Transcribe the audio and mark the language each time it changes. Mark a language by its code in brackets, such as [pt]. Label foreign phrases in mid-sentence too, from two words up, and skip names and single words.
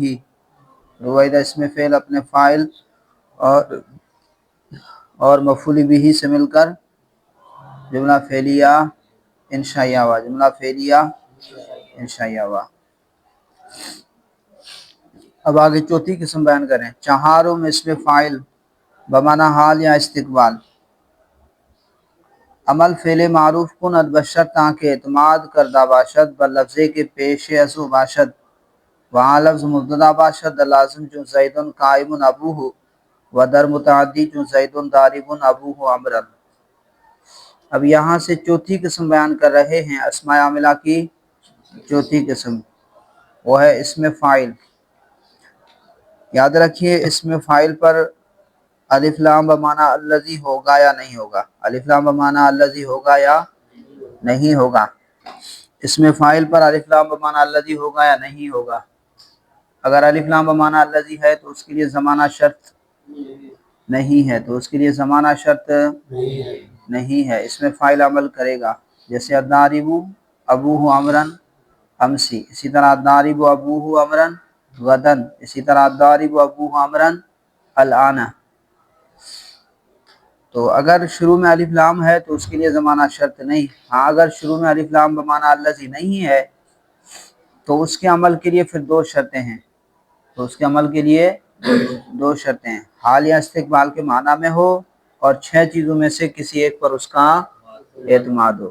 [ur] رویدہ اسم فعل اپنے فاعل اور مفعول بھی سے مل کر جملہ فعلیہ انشائیہ ہوا، جملہ فعلیہ انشائیہ ہوا۔ اب آگے چوتھی قسم بیان کریں۔ [fa] چہارم اسم فاعل بمعنی حال یا استقبال۔ عمل فعل معروف کند بشرط تاکہ اعتماد کردہ باشد، بلفظے کے پیش ازو باشد، وہاں لفظ مبتدا باشد، لازم چون [ar] زیدن قائم ابوہ، [fa] و در متعدی چون [ar] زیدن ضارب ابوہ امرا۔ [ur] اب یہاں سے چوتھی قسم بیان کر رہے ہیں اسماء عاملہ کی چوتھی قسم، وہ ہے اسم فاعل۔ یاد رکھیے اسم فاعل پر الف لام بمعنی الذی ہوگا یا نہیں ہوگا، الف لام بمعنی الذی ہوگا یا نہیں ہوگا، اسم فاعل پر الف لام بمعنی الذی ہوگا یا نہیں ہوگا۔ اگر الف لام بمعنی الذی ہے تو اس کے لیے زمانہ شرط نہیں ہے، تو اس کے لیے زمانہ شرط نہیں ہے، اس میں فاعل عمل کرے گا۔ جیسے [ar] الضارب ابوہ عمرا امسی، [ur] اسی طرح [ar] الضارب ابوہ عمرا غدا، [ur] اسی طرح [ar] الضارب ابوہ عمرا الآن۔ [ur] تو اگر شروع میں الف لام ہے تو اس کے لیے زمانہ شرط نہیں۔ ہاں اگر شروع میں الف لام بمعنی الذی نہیں ہے تو اس کے عمل کے لیے پھر دو شرطیں ہیں، تو اس کے عمل کے لیے دو شرطیں ہیں، حال یا استقبال کے معنی میں ہو اور 6 چیزوں میں سے کسی ایک پر اس کا اعتماد ہو۔